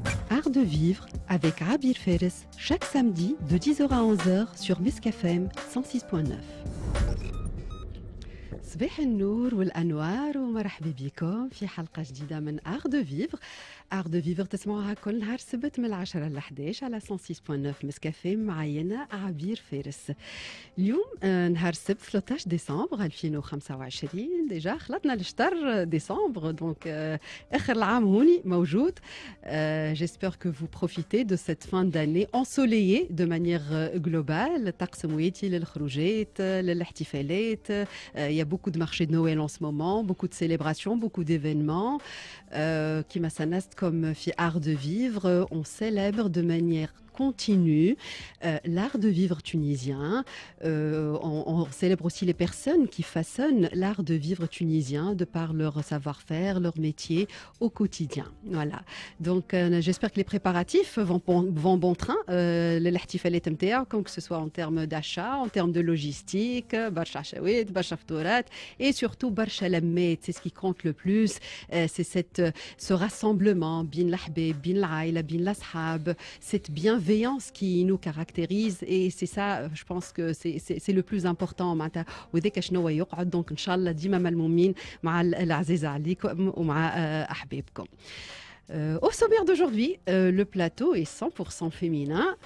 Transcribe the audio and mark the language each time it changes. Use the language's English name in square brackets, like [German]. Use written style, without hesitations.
[French] Art de vivre avec Abir Feres, chaque samedi de 10h à 11h sur Misk FM 106.9. [Arabic] صباح النور والأنوار ومرحبا بكم في حلقة جديدة من Art de vivre. Art de vivre تسمعوها كل نهار سبت من 10 ل 11 على 106.9 مسك اف ام. معايا عبير فارس. اليوم نهار السبت 13 ديسمبر 2025. ديجا خلطنا لشهر ديسمبر دونك آخر العام هوني موجود. [French] J'espère que vous profitez de cette fin d'année ensoleillée de manière globale. [Arabic] الطقس مويتي للخروجات للاحتفالات. [French] Il y a beaucoup de marchés de Noël en ce moment, beaucoup de célébrations, beaucoup d'événements. [Arabic] Kima Sanast, [French] comme fi Art de vivre, on célèbre de manière continue l'art de vivre tunisien. On célèbre aussi les personnes qui façonnent l'art de vivre tunisien de par leur savoir-faire, leur métier au quotidien. Voilà. Donc j'espère que les préparatifs vont bon train. [Arabic] الاحتفالات نتاعكم, [French] que ce soit en termes d'achat, en termes de logistique, [Arabic] برشا عشاوات, برشا فطورات [French] et surtout [Arabic] برشا لمات. [French] C'est ce qui compte le plus. C'est ce rassemblement [Arabic] بين الأحباب, بين العائلة, بين الأصحاب, [French] cette bienveillance qui nous caractérise et c'est ça, je pense que c'est le plus important. [Arabic] وذاك شنو يقعد دونك ان شاء الله ديما ملمومين مع العزيز عليكم ومع احبابكم. [French] Au sommaire d'aujourd'hui, le plateau est 100% féminin.